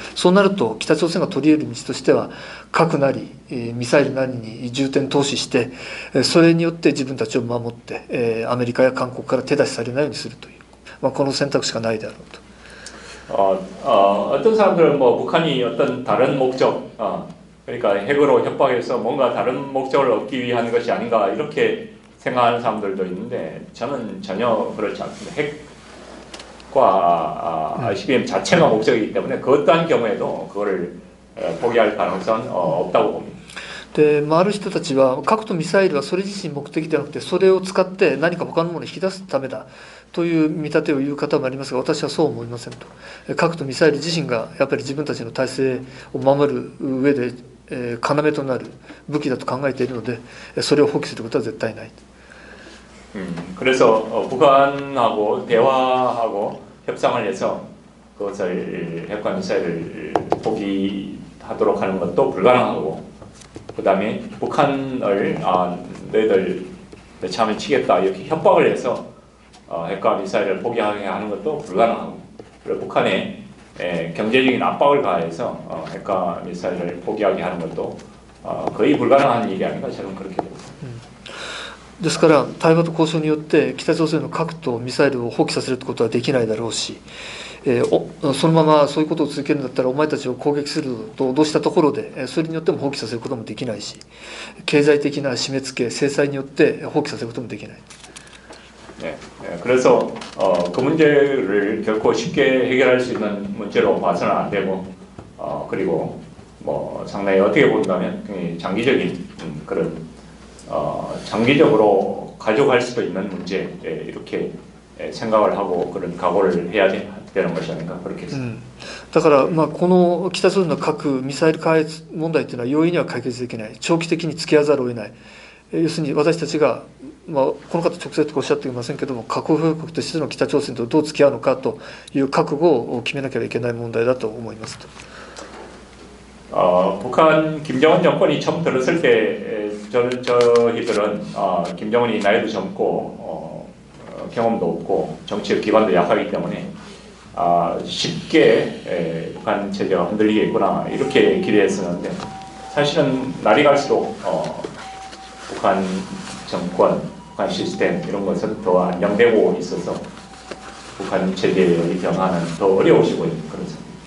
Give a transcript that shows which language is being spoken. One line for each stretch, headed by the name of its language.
Japanese: そうなると北朝鮮が取り得る道としては核なりミサイルなりに重点投資してそれによって自分たちを守ってアメリカや韓国から手出しされないようにするという、この選択しかないだろうと。
Korean: 어떤 사람들은 뭐 북한이 어떤 다른 목적, 그러니까 핵으로 협박해서 뭔가 다른 목적을 얻기 위한 것이 아닌가 이렇게 생각하는 사람들도 있는데 저는 전혀 그렇지 않습니다. 핵과 ICBM 자체가 목적이기 때문에 그 어떠한 경우에도 그거를 포기할 가능성은 없다고 봅니다.
Japanese: である人たちは核とミサイルはそれ自身目的ではなくてそれを使って何か他のものを引き出すためだという見立てを言う方もありますが、私はそう思いませんと。核とミサイル自身がやっぱり自分たちの体制を守る上で要となる武器だと考えているのでそれを放棄することは絶対ない。
Korean: 그래서 북한하고 대화하고 협상을 해서 그것을 핵과 미사일을 포기하도록 하는 것도 불가능하고 그 다음에 북한을 너희들 처음에 치겠다 이렇게 협박을 해서 핵과 미사일을 포기하게 하는 것도 불가능하고 그리고 북한에 경제적인 압박을 가해서 핵과 미사일을 포기하게 하는 것도 거의 불가능한 일이 아닌가 저는 그렇게 봅니다.
Japanese: ですから対話と交渉によって北朝鮮の核とミサイルを放棄させることはできないだろうし、そのままそういうことを続けるんだったらお前たちを攻撃すると脅したところでそれによっても放棄させることもできないし、経済的な締め付け制裁によって放棄させることもできない。
Korean: 네, 그래서 그 문제를 결코 쉽게 해결할 수 있는 문제로 봐서는 안 되고 그리고 뭐 상당히 어떻게 본다면 장기적인 그런 장기적으로 가져갈 수도 있는 문제 이렇게 생각을 하고 그런 각오를 해야 되는 것이 아닌가 그렇게 했습니다.
Japanese: だからこの北朝鮮の核ミサイル開発問題というのは容易には解決できない、長期的に付き合わざるを得ない。要するに私たちが、この方直接おっしゃっていませんけども核保有国としての北朝鮮とどう付き合うのかという覚悟を決めなければいけない問題だと思いますと。
Korean: 북한 김정은 정권이 처음 들었을 때 저희들은 김정은이 나이도 젊고 경험도 없고 정치적 기반도 약하기 때문에 쉽게 북한 체제가 흔들리겠구나 이렇게 기대했었는데 사실은 날이 갈수록 북한 정권, 북한 시스템 이런 것은 더 안정되고 있어서 북한 체제의 변화는 더 어려워지고 있는 그런 상황입니다.